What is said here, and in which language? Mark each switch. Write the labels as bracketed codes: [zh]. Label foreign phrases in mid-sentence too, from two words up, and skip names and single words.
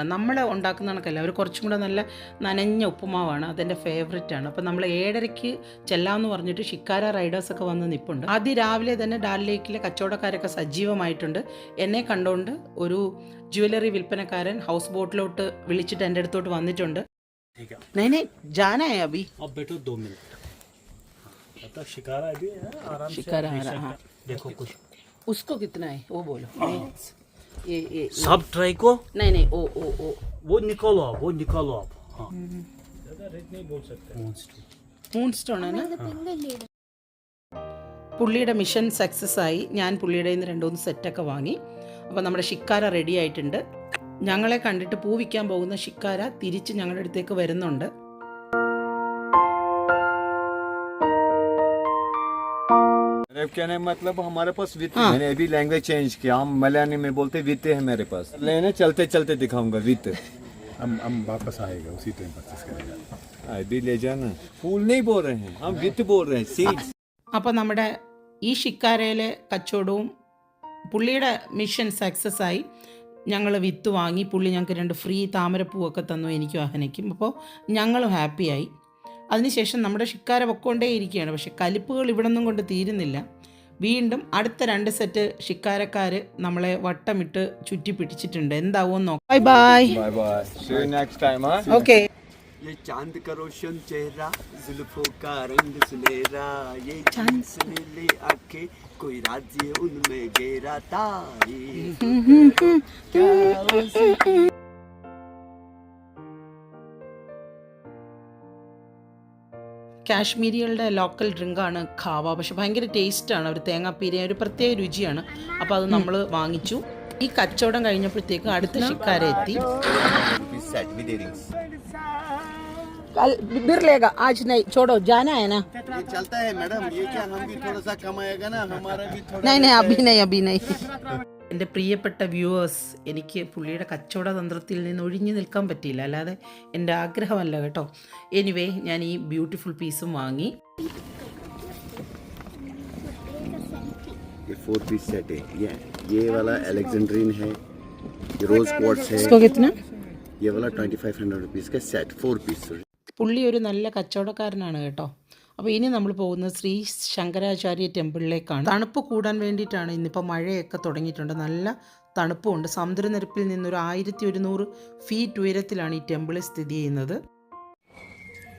[ml] നമ്മൾ ഉണ്ടാക്കുന്ന കണക്കല്ല, അവർ കുറച്ചും കൂടെ നല്ല നനഞ്ഞ ഉപ്പുമാവാണ്, അതെൻ്റെ ഫേവറേറ്റാണ്. അപ്പോൾ നമ്മൾ 7:30 ചെല്ലാമെന്ന് പറഞ്ഞിട്ട് ഷിക്കാര റൈഡേഴ്സൊക്കെ വന്ന് നിൽപ്പുണ്ട്. ആദ്യം രാവിലെ തന്നെ ഡാൽ ലേക്കിലെ കച്ചവടക്കാരൊക്കെ സജീവമായിട്ടുണ്ട്. എന്നെ കണ്ടുകൊണ്ട് ഒരു ജ്വല്ലറി വിൽപ്പനക്കാരൻ ഹൗസ് ബോട്ടിലോട്ട് വിളിച്ചിട്ട് എൻ്റെ അടുത്തോട്ട് വന്നിട്ടുണ്ട്. നൈനെ ജാനായ അബി [hi] अब बैठो 2 मिनट, मतलब शिकारा भी है, आराम शिकारा से आ रहा, हाँ। देखो कुछ उसको कितना है वो बोलो. ये सब ट्राई को नहीं वो निकालो आप हाँ, ज्यादा रेट नहीं बोल सकते. [en] moon stone [ml] ആണ്. പുള്ളിയുടെ [en] mission success [ml] ആയി. ഞാൻ പുള്ളിയുടെ നിന്ന് 2-3 സെറ്റൊക്കെ വാങ്ങി. അപ്പോൾ നമ്മുടെ ഷിക്കാര റെഡി ആയിട്ടുണ്ട്. ഞങ്ങളെ കണ്ടിട്ട് പൂ വിൽക്കാൻ പോകുന്ന ഷിക്കാര തിരിച്ച് ഞങ്ങളുടെ അടുത്തേക്ക് വരുന്നുണ്ട്. [hi] कहने मतलब हमारे पास वित्त. मैंने अभी [en] language change [hi] किया, हम मलयाली में बोलते वित्त है मेरे पास. लेने चलते चलते दिखाऊंगा वित्त. हम वापस आएगा उसी [en] time purchase [hi] करेगा. अभी ले जाना. फूल नहीं बोल रहे हैं हम, वित्त बोल रहे हैं, सीड्स. [ml] അപ്പോൾ നമ്മുടെ ഈ ഷിക്കാരയിലെ കച്ചവടവും പുള്ളിയുടെ [en] mission success [ml] ആയി. ഞങ്ങൾ വിത്ത് വാങ്ങി. പുള്ളി ഞങ്ങൾക്ക് 2 ഫ്രീ താമരപ്പൂവൊക്കെ തന്നു, എനിക്കും അഹനയ്ക്കും. അപ്പോൾ ഞങ്ങളും ഹാപ്പിയായി. അതിനുശേഷം നമ്മുടെ ഷിക്കാര പൊക്കോണ്ടേ ഇരിക്കുകയാണ്. പക്ഷേ കലിപ്പുകൾ ഇവിടെ നിന്നും കൊണ്ട് തീരുന്നില്ല. വീണ്ടും അടുത്ത 2 സെറ്റ് ഷിക്കാരക്കാർ നമ്മളെ വട്ടമിട്ട് ചുറ്റി പിടിച്ചിട്ടുണ്ട്. എന്താവും നോക്കാം. [en] Bye bye. Bye bye, see you next time. हां, [ml] ഓക്കെ. [hi] ये चांद का रोशन चेहरा, जुल्फों का रंग सुनहरा, ये चांद से नीली आंखें, कोई राज ये उनमें गहरा तारी. [ml] കാശ്മീരികളുടെ [en] local drink [ml] ഖാവ. പക്ഷെ ഭയങ്കര ടേസ്റ്റാണ്. അവർ തേങ്ങാപ്പീര ഒരു പ്രത്യേക രുചിയാണ്. അപ്പോൾ അത് നമ്മൾ വാങ്ങിച്ചു. ഈ കച്ചവടം കഴിഞ്ഞപ്പോഴത്തേക്ക് അടുത്ത ഷിക്കാര എത്തി. [en] Set with earrings. [hi] बिरलेगा आज नहीं, छोड़ो, जाना है ना. ये चलता है मैडम, ये क्या हम भी थोड़ा सा कमाएगा ना, हमारा भी थोड़ा. नहीं अभी नहीं. [ml] എൻ്റെ പ്രിയപ്പെട്ട വ്യൂവേഴ്സ്, എനിക്ക് പുള്ളിയുടെ കച്ചവട തന്ത്രത്തിൽ നിന്ന് ഒഴിഞ്ഞു നിൽക്കാൻ പറ്റിയില്ല, അല്ലാതെ എൻ്റെ ആഗ്രഹമല്ല കേട്ടോ. എനിവേ ഞാൻ ഈ [en] beautiful piece [ml] വാങ്ങി. [hi] ये 4 [en] piece set [hi] है. ये वाला अलेक्जेंड्रीन है, ये [en] rose quartz [hi] है. इसको कितना? ये वाला 2500 रुपीस का सेट 4 पीस. [ml] പുള്ളി ഒരു നല്ല കച്ചവടക്കാരനാണ് കേട്ടോ. അപ്പോൾ ഇനി നമ്മൾ പോകുന്നത് ശ്രീ ശങ്കരാചാര്യ ടെമ്പിളിലേക്കാണ്. തണുപ്പ് കൂടാൻ വേണ്ടിയിട്ടാണ്. ഇന്നിപ്പോൾ മഴയൊക്കെ തുടങ്ങിയിട്ടുണ്ട്, നല്ല തണുപ്പുമുണ്ട്. സമുദ്രനിരപ്പിൽ നിന്നൊരു 1100 ഫീറ്റ് ഉയരത്തിലാണ് ഈ ടെമ്പിൾ സ്ഥിതി ചെയ്യുന്നത്.